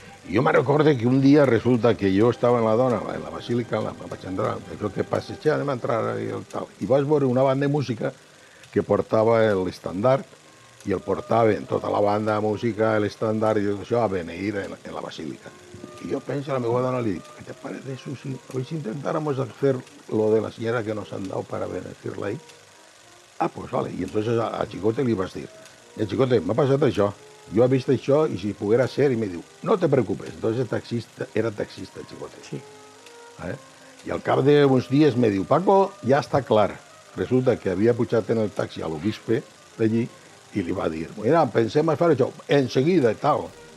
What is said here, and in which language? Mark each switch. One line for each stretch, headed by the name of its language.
Catalan: I jo me'n recordo que un dia resulta que jo estava en la basílica, vaig entrar, crec que passejar, anem a entrar i tal. I vaig veure una banda de música que portava l'estandard i el portaven tota la banda de música, l'estandard i tot això a beneir en la basílica.
Spanish: Y yo pensé a la mejor dona, le digo, ¿qué te parece eso hoy si intentáramos hacer lo de la señora que nos han dado para bendecirla ahí? Ah, pues vale.
Catalan: Y entonces a Chicote li vaig dir, Chicote, m'ha passat això, jo he vist això i si poguera ser, i me diu,
Spanish: no te preocupes. Entonces era taxista, Chicote. Sí.
Catalan: I al cap d'uns dies me diu, Paco, ja està clar. Resulta que havia pujat en el taxi a l'obispe d'allí i li va dir, mira, pensem a fer això, enseguida i tal.